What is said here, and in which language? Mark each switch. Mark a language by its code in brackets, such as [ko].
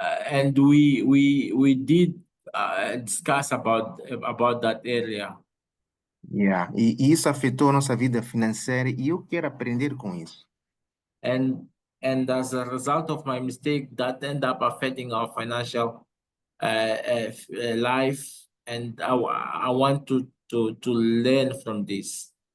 [en] And we did discuss about that area. [pt] E isso afetou a nossa vida financeira e eu quero aprender com isso. [en] And as a result of my mistake, that ended up affecting our financial life, and I want to learn from this.